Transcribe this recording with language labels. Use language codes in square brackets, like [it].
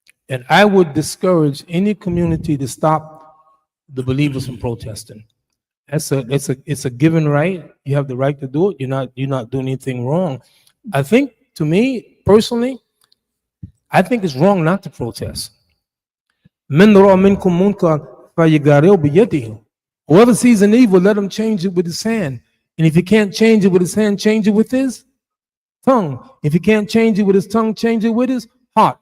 [en] And I would discourage any community to stop the believers from protesting. It's a given right. You have the right to do it. You're not doing anything wrong. I think, to me personally, I think it's wrong not to protest. [ar] من رأى منكم منكر فليغيره بيده. [en] Whoever sees an evil, let him change it with his hand. And if he can't change it with his hand, change it with his tongue. If he can't change it with his tongue, change it with his heart.